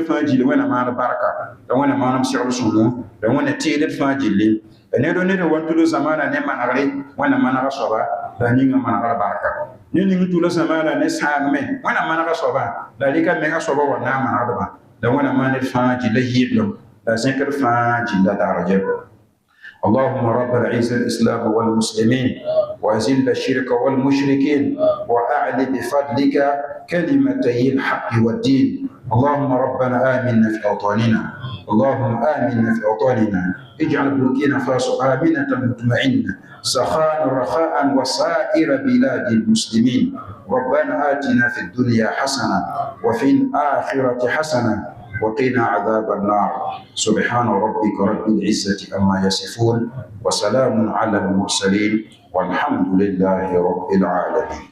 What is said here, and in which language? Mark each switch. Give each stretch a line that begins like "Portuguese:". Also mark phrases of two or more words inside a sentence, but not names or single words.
Mossi: fãa gilli wẽnna maan barka la wẽnna maanam segl sõngo la wẽnna teedd fãa gilli ned o ned n wa tula zamaana ne manegre wẽnna manega soaba la ninga manegr barka ne ning tula zamaana ne sãagme wẽnna manega soaba la rɩka mega soaba wa na n manegdba la wẽnna maan d fãa gilla yɩɩdlem la zẽkd fãa gilla darjɛ
Arabic: اللهم رب العز الإسلام والمسلمين وأذل الشرك والمشركين وأعل بفضلك كلمتي الحق والدين اللهم ربنا آمنا في أوطاننا اللهم آمنا في أوطاننا اجعل بوركينا فاسو آمنة مطمئنة سخاء رخاء وسائر بلاد المسلمين ربنا آتنا في الدنيا حسنة وفي الآخرة حسنة وقنا عذاب النار سبحان ربك رب العزة عما يصفون وسلام على المرسلين والحمد لله رب العالمين.